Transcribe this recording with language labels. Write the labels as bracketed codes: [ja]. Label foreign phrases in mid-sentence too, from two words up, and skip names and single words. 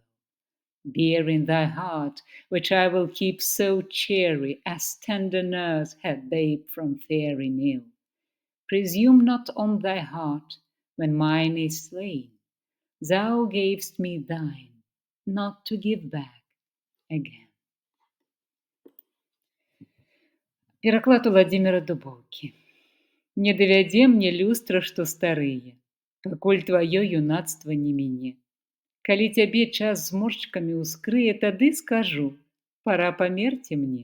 [en] Bear in thy heart, which I will keep so cheery, as tender nurse hath babe from fairy meal. Presume not on thy heart when mine is slain. Thou gavest me thine, not to give back again. [be] Пераклад Владимира Дубоўкі. Не давядзе мне люстра, што старые, пакуль тваё юнацтва не міне. Калі цябе час зморшчыкамі ўскрые, тады скажу: пара памерці мне.